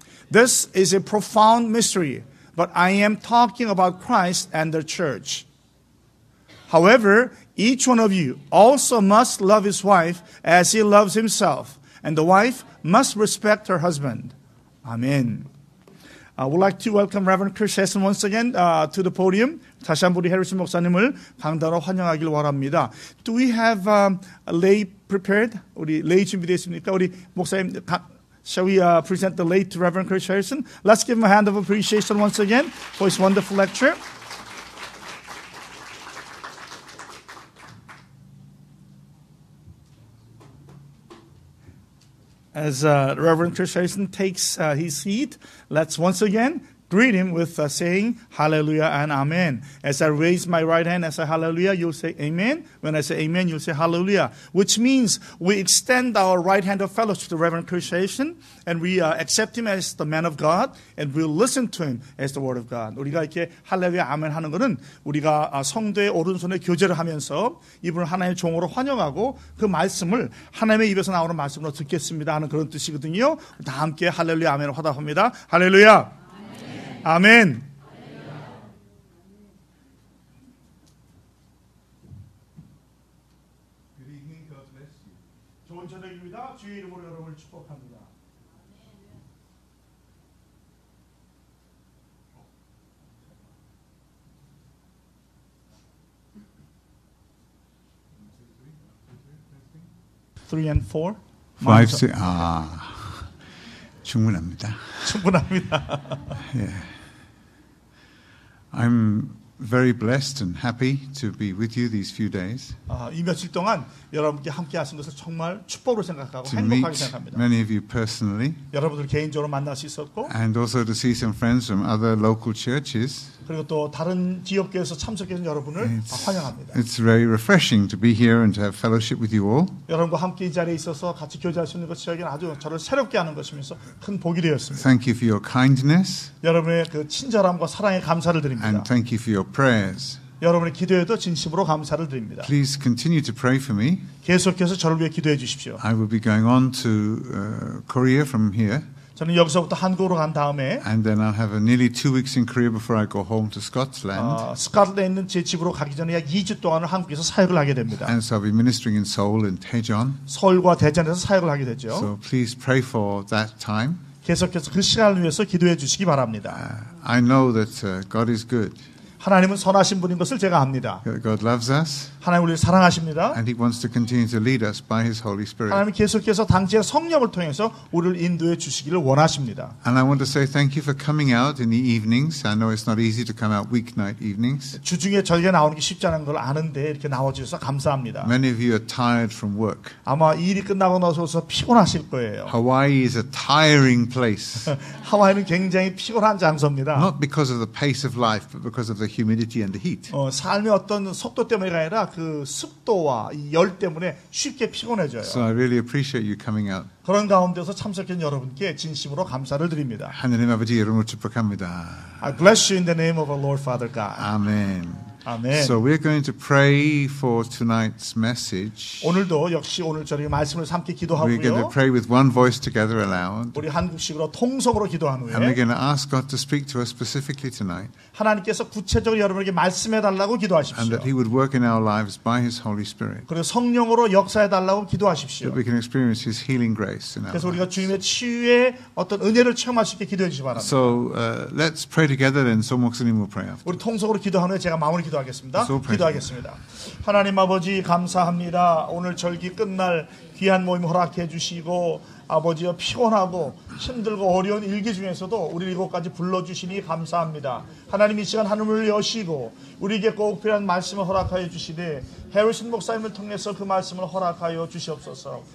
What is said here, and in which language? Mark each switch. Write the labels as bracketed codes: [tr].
[en] This is a profound mystery, but I am talking about Christ and the church. However, each one of you also must love his wife as he loves himself, and the wife must respect her husband. Amen. I would like to welcome Reverend Chris Hesson once again to the podium. [ko] 다시 한번 우리 해리슨 목사님을 강단으로 환영하길 원합니다. [en] Do we have a lay prepared? [ko] 우리 lay 준비되어 있습니까? 우리 목사님, [en] shall we present the lay to Reverend Chris Harrison? Let's give him a hand of appreciation once again for his wonderful lecture. As Reverend Chris Harrison takes his seat, let's once again greet him with saying hallelujah and amen. As I raise my right hand, I say hallelujah, you'll say amen. When I say amen, you'll say hallelujah. Which means we extend our right hand of fellowship to Reverend Chris Harrison, and we accept him as the man of God, and we'll listen to him as the word of God. [ko] 우리가 이렇게 할렐루야 아멘 하는 것은 우리가 성도의 오른손에 교제를 하면서 이분을 하나님의 종으로 환영하고 그 말씀을 하나님의 입에서 나오는 말씀으로 듣겠습니다 하는 그런 뜻이거든요. 다 함께 할렐루야 아멘을 화답합니다. 할렐루야 아멘. [en] Good evening, God bless you. [ko] 좋은 저녁입니다. 주의 이름으로 여러분을 축복합니다. [en] Three and four. Five, six. [ko] 충분합니다. 충분합니다. [en] Yeah. I'm very blessed and happy to be with you these few days. [ko] 이 며칠 동안 여러분께 함께 하신 것을 정말 축복으로 생각하고 [en] To [ko] 행복하게 [en] meet [ko] 생각합니다. [en] many of you personally, [ko] 여러분들 개인적으로 만날 수 있었고, [en] and also to see some friends from other local churches. [ko] 그리고 또 다른 지역교회에서 참석해 주신 여러분을 환영합니다. [en] It's very refreshing to be here and to have fellowship with you all. [ko] 여러분과 함께 이 자리에 있어서 같이 교제할 수 있는 것이 저에게는 아주 저를 새롭게 하는 것이면서 큰 복이 되었습니다. [en] Thank you for your kindness [ko] 여러분의 그 친절함과 사랑에 감사를 드립니다. [en] and thank you for your prayers. [ko] 여러분의 기도에도 진심으로 감사를 드립니다. [en] Please continue to pray for me. [ko] 계속해서 저를 위해 기도해 주십시오. [en] I will be going on to Korea from here, [ko] 저는 여기서부터 한국으로 간 다음에 [en] and then I'll have nearly 2 weeks in Korea before I go home to Scotland. [ko] 스카틀랜드에 있는 제 집으로 가기 전에 약 2주 동안을 한국에서 사역을 하게 됩니다. [en] And so I'll be ministering in Seoul and Daejeon. [ko] 서울과 대전에서 사역을 하게 되죠. [en] So please pray for that time. [ko] 계속해서 그 시간을 위해서 기도해 주시기 바랍니다. [en] I know that God is good. [ko] 하나님은 선하신 분인 것을 제가 압니다. [en] God loves us, [ko] 하나님 우리를 사랑하십니다. [en] and He wants to continue to lead us by His Holy Spirit. [ko] 하나님은 계속해서 당신의 성령을 통해서 우리를 인도해 주시기를 원하십니다. [en] And I want to say thank you for coming out in the evenings. I know it's not easy to come out weeknight evenings. [ko] 주중에 저희가 나오는 게 쉽지 않은 걸 아는데 이렇게 나와주셔서 감사합니다. [en] Many of you are tired from work. [ko] 아마 일이 끝나고 나서서 피곤하실 거예요. [en] Hawaii is a tiring place, [ko] 하와이는 굉장히 피곤한 장소입니다. [en] not because of the pace of life, but because of the humidity and the heat. [ko] 삶의 어떤 속도 때문이 아니라 그 습도와 이 열 때문에 쉽게 피곤해져요. [en] So I really appreciate you coming out. [ko] 그런 가운데서 참석한 여러분께 진심으로 감사를 드립니다. 하나님 아버지 이름으로 축복합니다. [en] I bless you in the name of our Lord Father God. Amen. [ko] 아멘. [en] So we're going to pray for tonight's message. [ko] 오늘도 역시 오늘 저희 말씀을 함께 [en] We're going to [ko] 기도하고요. [en] pray with one voice together aloud. [ko] 우리 한국식으로 통성으로 기도한 [en] And we're [ko] 후에 [en] going to ask God to speak to us specifically tonight, [ko] 하나님께서 구체적으로 여러분에게 말씀해 달라고 [en] and [ko] 기도하십시오. [en] that He would work in our lives by His Holy Spirit, [ko] 그리고 성령으로 역사해 달라고 기도하십시오. [en] that we can experience His healing grace in our [ko] 그래서 우리가 주님의 치유의 어떤 은혜를 체험할 수 있게 기도해 주시기 바랍니다. [en] So let's pray together, and So 목사님 will pray after. [ko] 우리 통성으로 기도한 후에 제가 마무리 기도하겠습니다. [en] So pray. [ko] 기도하겠습니다. 하나님 아버지 감사합니다. 오늘 절기 끝날 귀한 모임 허락해 주시고 아버지여 피곤하고 힘들고 어려운 일기 중에서도 우리 이곳까지 불러주시니 감사합니다. 하나님 이 시간 하늘을 여시고 우리에게 꼭 필요한 말씀을 허락하여 주시되 해리슨 목사님을 통해서 그 말씀을 허락하여 주시옵소서.